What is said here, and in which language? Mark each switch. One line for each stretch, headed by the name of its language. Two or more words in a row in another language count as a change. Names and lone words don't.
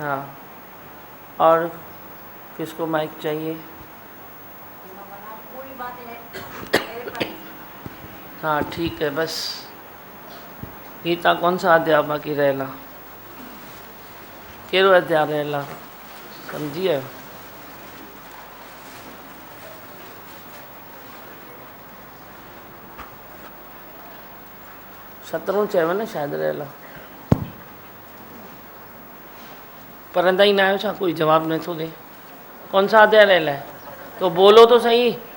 Hindi: हाँ, और किसको माइक चाहिए? हाँ ठीक है, बस गीता कौन सा अध्याय बाकी रहेला?
Sindhi: कहिड़ो अध्याय रहेला, समझिए? सतरों चयो न शायदि रहेला, पर अंदर ही ना आयो छा? कोई जवाब नथो दे।
Hindi: कौन सा अध्याय रहेला है? तो बोलो तो सही।